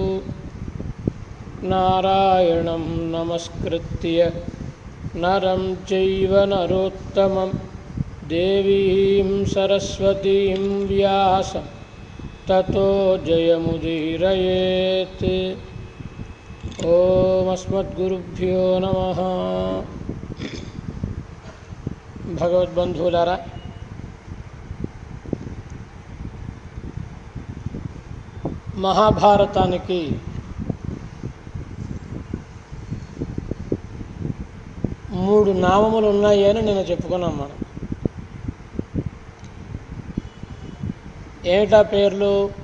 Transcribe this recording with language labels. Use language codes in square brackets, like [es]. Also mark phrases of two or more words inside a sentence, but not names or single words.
[sa] नारायणं नमस्कृत्य नरं चैव नरोत्तमं देवीं सरस्वतीं व्यासं ततो जयमुदीरयेत्। ओम अस्मद्गुरुभ्यो नमः। [te] भगवद्बन्धुलारा, మహాభారతానికి మూడు నామములు ఉన్నాయి అని నేను చెప్పుకున్నాం. మనం ఏమిటా పేర్లు?